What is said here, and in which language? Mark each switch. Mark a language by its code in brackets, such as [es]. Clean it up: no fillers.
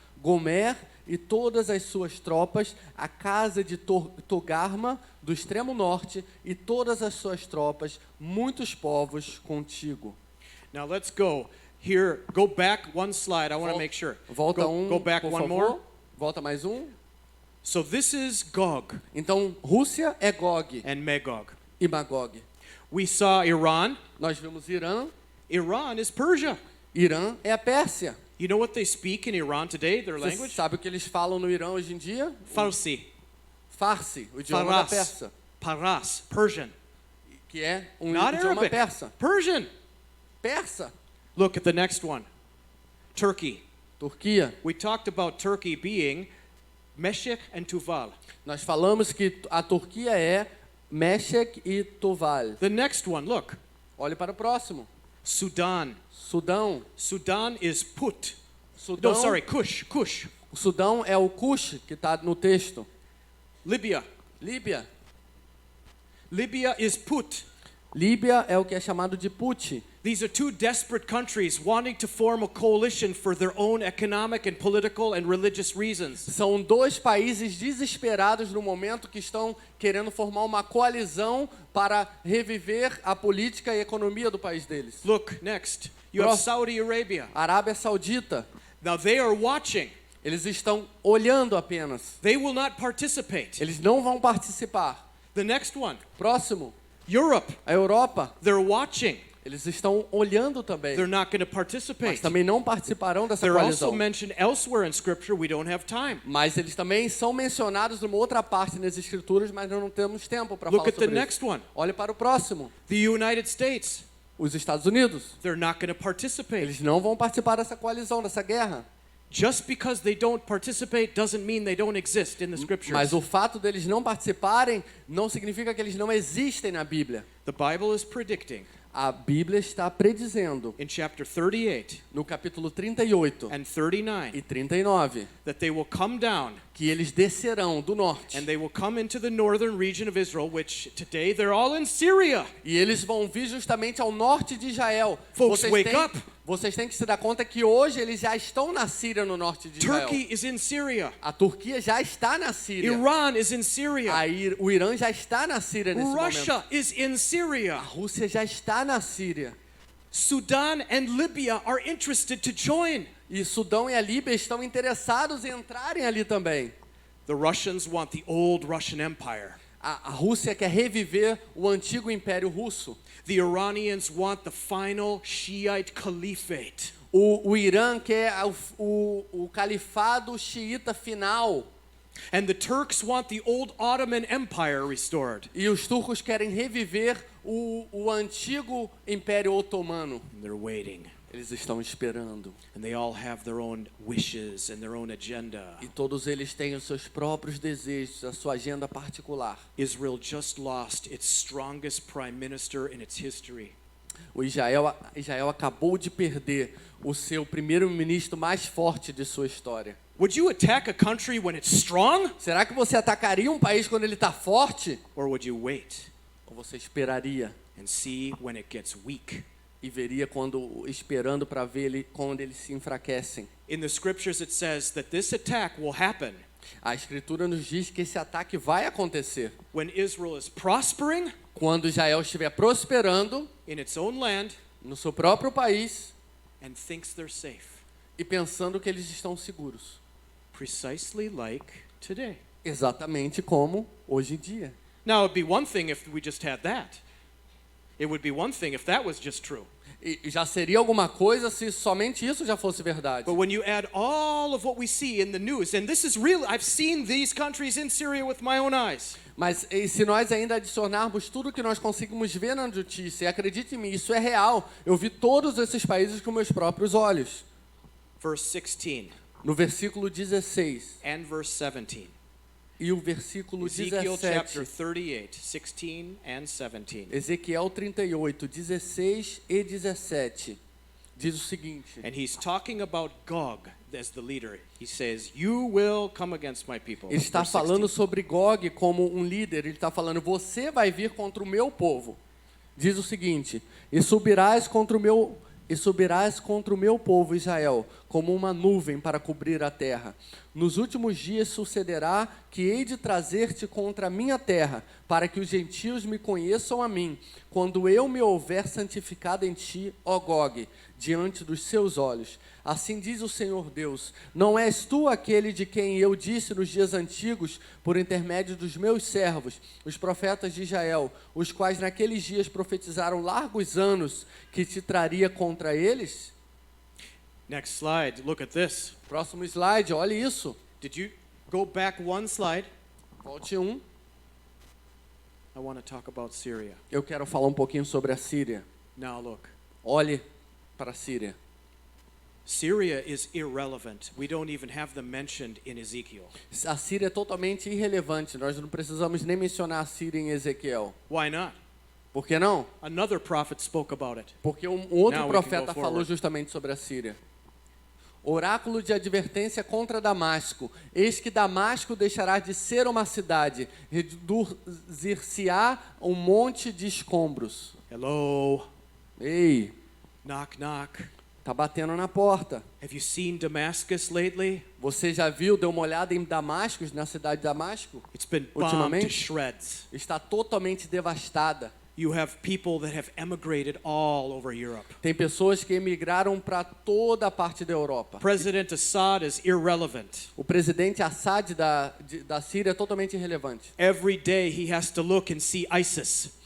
[pt] Gomer e todas as suas tropas, a casa de Togarma, do extremo norte, e todas as suas tropas, muitos povos contigo. [en] Now let's go. Here, go back one slide. I want to make sure. [pt] Volta [en] Go back [pt] por [en] one [pt] favor. [en] more. [pt] Volta mais um. [en] So this is Gog [pt] Então, Rússia é Gog [en] and Magog. [pt] e Magog. [en] We saw Iran. [pt] Nós vimos Irã. [en] Iran is Persia. [pt] Irã é a Pérsia. [en] You know what they speak in Iran today, their [pt] Você [en] language? [pt] sabe o que eles falam no Irã hoje em dia? [en] Farsi, [pt] Farsi, o idioma da [en] Faras, [pt] Pérsia, [en] Paras, Persian. [pt] que é um [en] Not [pt] idioma [en] Arabic. [pt] persa. [en] Persian. [pt] Persa, [en] Look at the next one. Turkey. [pt] Turquia. [en] We talked about Turkey being Meshech and Tuval. [pt] Nós falamos que a Turquia é Meshech e Tuval. [en] The next one, look. [pt] Olhe para o próximo. [en] Sudan. [pt] Sudão. [en] Sudan is Put. [pt] Sudão, [en] No, sorry, Kush. Kush. [pt] O Sudão é o Cush, que está no texto. [en] Libya. [pt] Líbia. [en] Libya is Put. [pt] Líbia é o que é chamado de Put. [en] These are two desperate countries wanting to form a coalition for their own economic and political and religious reasons. [pt] São dois países desesperados no momento que estão querendo formar uma coalizão para reviver a política e a economia do país deles. [en] Look, next. You have [pt] Próximo. [en] Saudi Arabia. [pt] Arábia Saudita. [en] Now they are watching [pt] Eles estão olhando apenas. [en] They will not participate. [pt] Eles não vão participar. [en] The next one, [pt] Próximo, [en] Europe. [pt] a Europa. [en] They're watching. [pt] Eles estão olhando também. [en] They're not going to [pt] Mas [en] participate. [pt] também não participarão dessa [en] They're also [pt] coalizão. [en] mentioned elsewhere in Scripture. We don't have time. [pt] Mas eles também são mencionados numa outra parte nas escrituras, mas nós não temos tempo para [en] Look [pt] falar [en] at the [pt] sobre [en] next [pt] isso. [en] one. [pt] Olhe para o próximo. [en] The United States. [pt] Os Estados Unidos. [en] They're not going to participate. [pt] Eles não vão participar dessa coalizão, dessa guerra. [en] Just because they don't participate doesn't mean they don't exist in the Scriptures. [pt] Mas o fato deles não participarem não significa que eles não existem na Bíblia. [en] The Bible is predicting [pt] A Bíblia está predizendo [en] in chapter 38 [pt] no capítulo 38 [en] and 39 [pt] e 39 [en] that they will come down [pt] que eles descerão do norte. [en] and they will come into the northern region of Israel, which today they're all in Syria. [pt] E eles vão vir justamente ao norte de Israel. [en] Folks, wake up. [pt] Vocês têm que se dar conta que hoje eles já estão na Síria, no norte de Israel. [en] Turkey is in Syria. [pt] A Turquia já está na Síria. [en] Iran is in Syria. [pt] O Irã já está na Síria nesse [en] Russia [pt] momento. [en] is in [pt] A [en] Syria. [pt] Rússia já está na Síria. [en] Sudan and Libya are interested to join. [pt] E Sudão e a Líbia estão interessados em entrarem ali também. [en] The Russians want the old Russian Empire. [pt] A Rússia quer reviver o antigo Império Russo. [en] The Iranians want the final Shiite caliphate. [pt] O Irã quer o califado xiita final. [en] And the Turks want the old Ottoman Empire restored. [pt] E os turcos querem reviver o antigo Império Otomano. [en] And they're waiting. [pt] Eles estão esperando. [en] And they all have their own wishes and their own agenda. [pt] E todos eles têm os seus próprios desejos, a sua agenda particular. [en] Israel just lost its strongest prime minister in its history. [pt] O Israel acabou de perder o seu primeiro-ministro mais forte de sua história. [en] Would you attack a country when it's strong? [pt] Será que você atacaria um país quando ele está forte? [en] Or would you wait [pt] Ou você esperaria [en] and see when it gets weak? [pt] e veria esperando para ver ele quando eles se enfraquecem? [en] In the scriptures it says that this attack will happen [pt] A Escritura nos diz que esse ataque vai acontecer [en] when Israel is prospering [pt] quando Israel estiver prosperando [en] in its own land [pt] no seu próprio país [en] and thinks they're safe. [pt] e pensando que eles estão seguros. [en] Precisely like today. [pt] Exatamente como hoje em dia. [en] Now, it'd be one thing if we just had that. It would be one thing if that was just true. [pt] E já seria alguma coisa se somente isso já fosse verdade. [en] But when you add all of what we see in the news, and this is real, I've seen these countries in Syria with my own eyes. [pt] Mas e se nós ainda adicionarmos tudo que nós conseguimos ver na notícia, e acredite em mim, isso é real. Eu vi todos esses países com meus próprios olhos. [en] Verse 16 [pt] No versículo 16 [en] and verse 17. [pt] e o versículo [en] Ezekiel chapter [pt] 17. [en] 38, 16 and 17. [pt] Ezequiel 38, 16 e 17. Diz o seguinte. [en] And he's talking about Gog as the leader. He says, "You will come against my people." [pt] Ele está [en] Verse [pt] falando [en] 16. [pt] sobre Gog como um líder. Ele está falando, você vai vir contra o meu povo. Diz o seguinte, e subirás contra o meu povo Israel, como uma nuvem para cobrir a terra. Nos últimos dias sucederá que hei de trazer-te contra a minha terra, para que os gentios me conheçam a mim, quando eu me houver santificado em ti, ó Gog, diante dos seus olhos. Assim diz o Senhor Deus, não és tu aquele de quem eu disse nos dias antigos, por intermédio dos meus servos, os profetas de Israel, os quais naqueles dias profetizaram largos anos, que te traria contra eles? [en] Next slide. Look at this. [pt] Próximo slide, olha isso. [en] Did you go back one slide? [pt] Volte um. [en] I want to talk about Syria. [pt] Eu quero falar um pouquinho sobre a Síria. [en] Now look. [pt] Olhe para a Síria. [en] Syria is irrelevant. We don't even have them mentioned in Ezekiel. [pt] A Síria é totalmente irrelevante. Nós não precisamos nem mencionar a Síria em Ezequiel. [en] Why not? [pt] Por que não? [en] Another prophet spoke about it. [pt] Porque um outro [en] Now we can [pt] profeta [en] go [pt] falou [en] forward. [pt] justamente sobre a Síria. Oráculo de advertência contra Damasco. Eis que Damasco deixará de ser uma cidade, reduzir-se-á um monte de escombros. [en] Hello. [pt] Ei, [en] Knock, knock. [pt] tá batendo na porta. [en] Have you seen Damascus lately? [pt] Você já viu, deu uma olhada em Damasco, na cidade de Damasco? [en] It's been bombed to [pt] Ultimamente? [en] shreds. [pt] Está totalmente devastada. [en] You have people that have emigrated all over Europe. [pt] Tem pessoas que emigraram para toda a parte da Europa. [en] President Assad is irrelevant. [pt] O presidente Assad da Síria é totalmente irrelevante. [en] Every day he has to look and see ISIS,